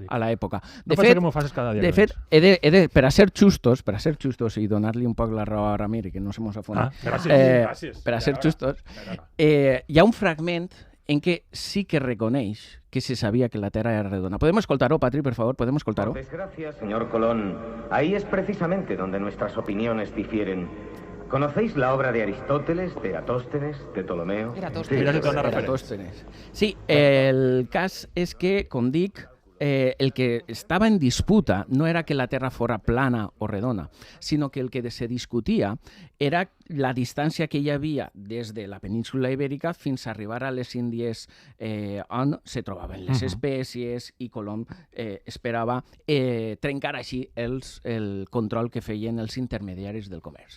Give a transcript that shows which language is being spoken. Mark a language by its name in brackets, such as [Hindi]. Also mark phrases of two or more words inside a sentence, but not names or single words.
[Catalan] a l'època. No pot ser que m'ho facis cada dia. De fet, per a ser justos i donar-li un poc la raó a Ramir, que no se mos afona. Gràcies. Per a ser justos, hi ha un fragment en què sí que reconeix que se sabia que la Terra era redona. [Spanish] ¿Podemos escoltar-ho, Patri, por favor? ¿Podemos escoltar-ho? Por desgracia, señor Colón, ahí es precisamente donde nuestras opiniones difieren. ¿Conocéis la obra de Aristóteles, de Atóstenes, de Ptolomeo? Eratóstenes. [Catalan] Sí, el cas és que, com dic, el que estava en disputa no era que la Terra fora plana o redona, sinó que el que se discutia era la distància que hi havia des de la península Ibèrica fins a arribar a les Índies on se trobaven les espècies i Colom esperava trencar així el control que feien els intermediaris del comerç.